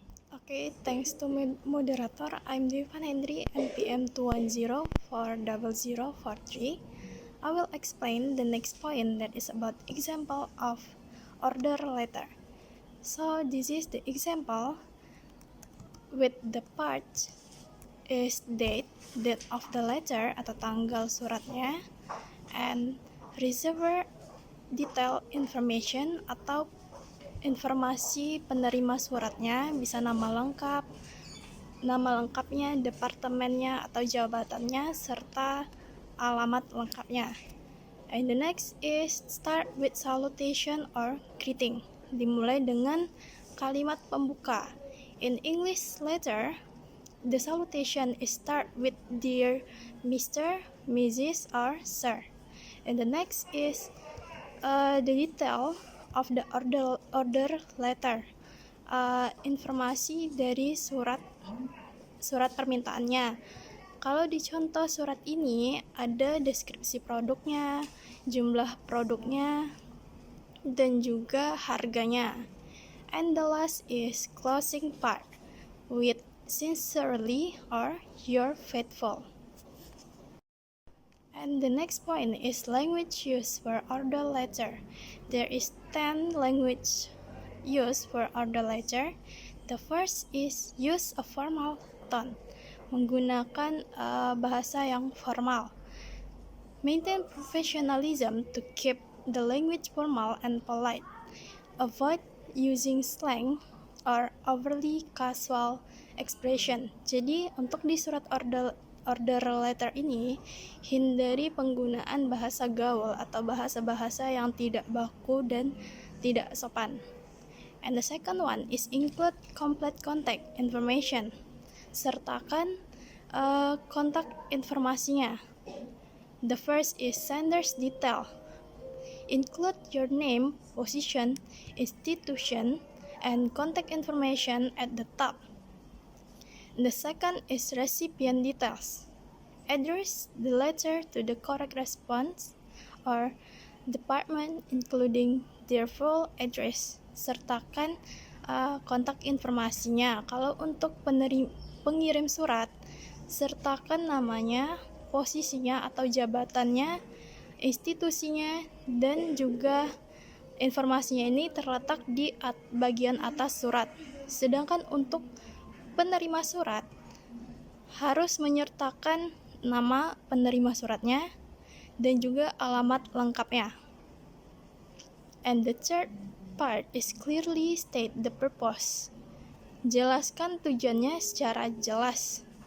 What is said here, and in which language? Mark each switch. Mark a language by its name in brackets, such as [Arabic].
[English] Okay, thanks to moderator. I'm Devan Hendry, NPM 210400043. I will explain the next point, that is about example of order letter. So this is the example with the parts is date of the letter [Indonesian] atau tanggal suratnya, [English] and receiver detail information [Indonesian] atau informasi penerima suratnya, bisa nama lengkapnya, departemennya atau jabatannya, serta alamat lengkapnya. [English] And the next is start with salutation or greeting. [Indonesian] Dimulai dengan kalimat pembuka. [English] In English letter, the salutation is start with dear Mr., Mrs., or Sir. And the next is the detail of the order letter. [Indonesian] Informasi dari surat permintaannya. Kalau di contoh surat ini ada deskripsi produknya, jumlah produknya, dan juga harganya. [English] And the last is closing part with sincerely or you're faithful. And the next point is language used for order letter. There is 10 language used for order letter. The first is use a formal tone. [Indonesian] Menggunakan bahasa yang formal. [English] Maintain professionalism to keep the language formal and polite. Avoid using slang or overly casual expression. [Indonesian] Jadi untuk di surat order letter ini, hindari penggunaan bahasa gaul atau bahasa-bahasa yang tidak baku dan tidak sopan. [English] And the second one is include complete contact information. [Indonesian] Sertakan kontak informasinya. [English] The first is sender's detail. Include your name, position, institution, and contact information at the top. The second is recipient details. Address the letter to the correct response or department including their full address. [Indonesian] Sertakan kontak informasinya. Kalau untuk pengirim surat, sertakan namanya, posisinya atau jabatannya, institusinya, dan juga informasinya ini terletak di bagian atas surat. Sedangkan untuk penerima surat harus menyertakan nama penerima suratnya dan juga alamat lengkapnya. [English] And the third part is clearly state the purpose. [Indonesian] Jelaskan tujuannya secara jelas.